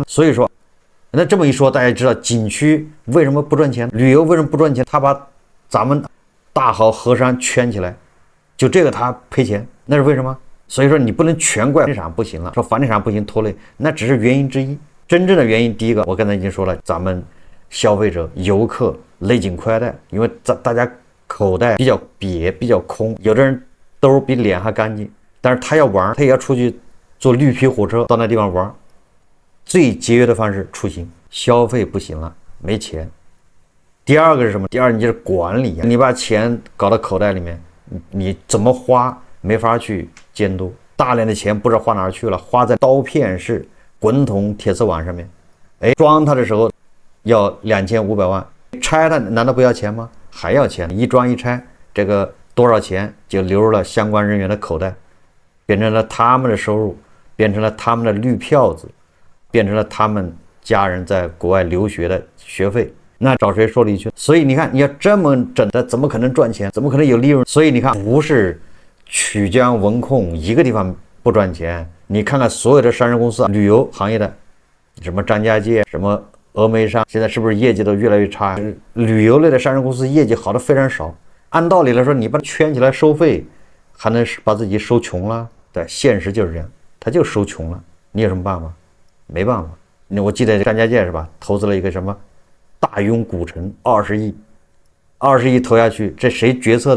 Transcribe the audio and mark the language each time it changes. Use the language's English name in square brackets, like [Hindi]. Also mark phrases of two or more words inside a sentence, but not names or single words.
[Chinese] 所以說，那這麼一說，大家知道景區為什麼不賺錢，旅遊為什麼不賺錢？他把咱們大好河山圈起來，就這個他賠錢，那是為什麼？所以說你不能全怪房地產不行了，說房地產不行拖累，那只是原因之一。真正的原因，第一个我刚才已經說了，咱們消費者遊客勒緊褲帶，因為大家口袋比較癟比較空，有的人兜比臉還乾淨，但是他要玩，他也要出去坐綠皮火車到那地方玩，最節約的方式出行，消費不行了，沒錢。第二個是什麼？第二你就是管理，你把錢搞到口袋裡面，你怎麼花沒法去監督，大量的錢不知道花哪兒去了，花在刀片式滾筒鐵絲網上面，裝它的時候要2500萬，拆它難道不要錢嗎？還要錢，一裝一拆，這個多少錢就流入了相關人員的口袋，變成了他們的收入，變成了他們的綠票子，變成了他們家人在國外留學的學費。那找誰說理去？所以你看，你要這麼整的，怎麼可能賺錢？怎麼可能有利潤？所以你看，不是曲江文控一個地方不賺錢，你看看所有的上市公司，旅遊行業的，什麼張家界，什麼峨眉山，現在是不是業績都越來越差？旅遊類的上市公司業績好的非常少。按道理來說，你把它圈起來收費，還能把自己收窮了？對，現實就是這樣，他就收窮了。你有什麼辦法？沒辦法。我記得張家界是吧？投資了一個什麼？大庸古城20億投下去，這誰決策呢？